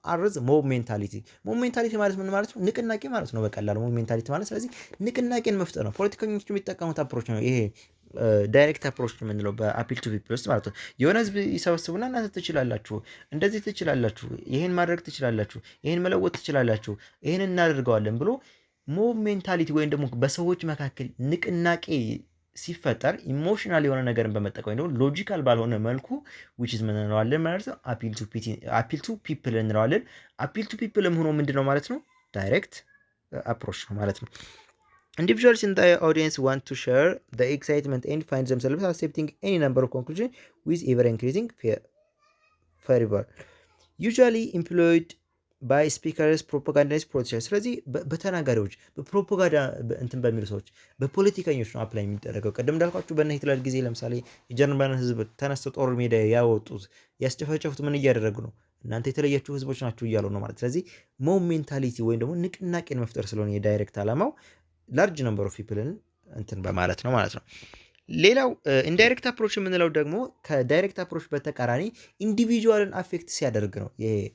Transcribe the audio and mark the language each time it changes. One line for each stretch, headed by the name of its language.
Amharic: አርዝ ሞብ ሜንታሊቲ። ሞብ ሜንታሊቲ ማለት ምን ማለት ነው? ንቅናቄ ማለት ነው በቀላሉ ሞብ ሜንታሊቲ ማለት። ስለዚህ ንቅናቄን መፍጠር ነው። ፖለቲከኞች የሚጠቀሙት አፕሮች ነው ይሄ ዳይሬክት አፕሮች የምንለው በአፒል ቱ ፒፕል ውስጥ ማለት ነው። የሆነ ህዝብ ይሰበስቡና እናንተ ትችላላችሁ፣ እንደዚህ ትችላላችሁ፣ ይሄን ማድረግ ትችላላችሁ፣ ይሄን መለወጥ ትችላላችሁ፣ ይሄን እናደርገዋለን ብሎ ሞብ ሜንታሊቲ ወይም ደግሞ በሰዎች መካከል ንቅናቄ ሲፈጠር ኢሞሽናል የሆነ ነገርን በመጠቀም ወይም ደግሞ ሎጂካል ባልሆነ መልኩ
English: which is
Amharic: ምን እንለዋለን ማለት ነው? አፒል ቱ ፒፕል እንለዋለን። አፒል ቱ ፒፕልም ሆኖ ምንድነው ማለት ነው? ዳይሬክት አፕሮች ነው ማለት ነው።
English: Individuals in the audience want to share the excitement and find themselves accepting any number of conclusions with ever increasing fervor. Usually employed by speakers, propagandists, politicians.
Amharic: ስለዚህ በተናጋሪዎች በፕሮፓጋንዳ እንትን በሚሉ ሰዎች በፖለቲከኞች ነው አፕላይ የሚደረገው። ቀደም እንዳልኳችሁ በእነ ሂትለር ጊዜ ለምሳሌ የጀርመን ህዝብ ተነስተው ጦር ሜዳ ያወጡት ያስጨፈጨፉት ምን እያደረጉ ነው? እናንተ የተለያችሁ ህዝቦች ናችሁ እያሉ ነው ማለት። ስለዚህ ሞብ ሜንታሊቲ ወይም ደግሞ ንቅናቄን መፍጠር ስለሆነ የዳይሬክት ዓላማው ላርጅ ነምበር ኦፍ ፒፕልን እንትን በማለት ነው ማለት ነው። ሌላው ኢንዳይሬክት አፕሮች የምንለው ደግሞ ከዳይሬክት አፕሮች በተቃራኒ ኢንዲቪጁዋልን አፌክት ሲያደርግ ነው። ይሄ